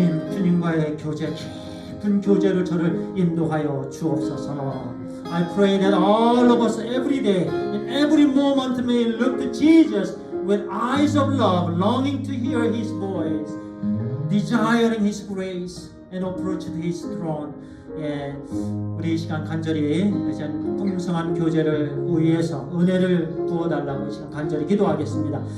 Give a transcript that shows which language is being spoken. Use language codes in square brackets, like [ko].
[ko] 주님과의 교제, 깊은 교제를 저를 인도하여 주옵소서. [en] I pray that all of us every day, in every moment may look to Jesus with eyes of love, longing to hear His voice, desiring His grace and approach to His throne. [ko] 우리 이 시간 간절히 풍성한 교제를 위해서 은혜를 부어달라고 이 시간 간절히 기도하겠습니다.